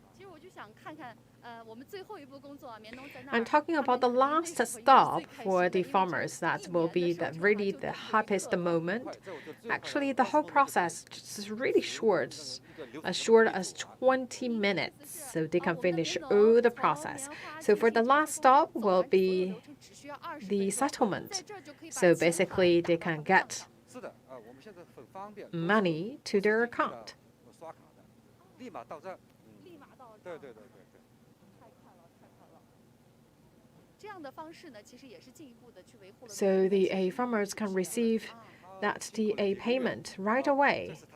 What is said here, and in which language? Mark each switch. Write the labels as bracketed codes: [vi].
[zh] 其实我就想看看，我们最后一步工作啊，棉农在那儿。 [en] I'm talking about the last stop for the farmers. That will be really the happiest moment. Actually, the whole process is really short, as short as 20 minutes, so they can finish all the process. So for the last stop will be the settlement. So basically, they can get money to their account. [zh] 立马到这儿。对。太快了。这样的方式呢，其实也是进一步的去维护了。 [en] So the farmers can receive that the payment right away.